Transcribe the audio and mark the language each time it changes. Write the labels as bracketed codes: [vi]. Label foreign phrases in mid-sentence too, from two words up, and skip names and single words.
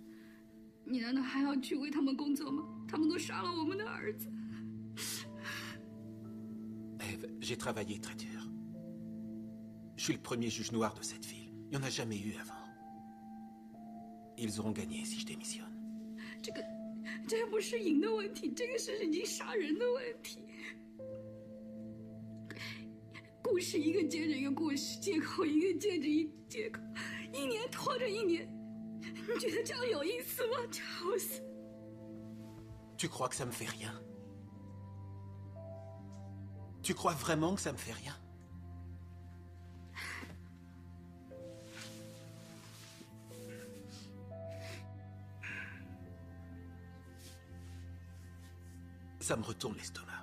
[fr] Eve, j'ai travaillé très dur. Je suis le premier juge noir de cette ville. Il n'y en a jamais eu avant. Ils auront gagné si je démissionne. [zh] 这不是赢的问题，这个是已经杀人的问题。故事一个接着一个故事，借口一个接着一借口，一年拖着一年， 你觉得这样有意思吗，查尔斯？ [fr] Tu crois que ça me fait rien? Tu crois vraiment que ça me fait rien? Ça me retourne l'estomac.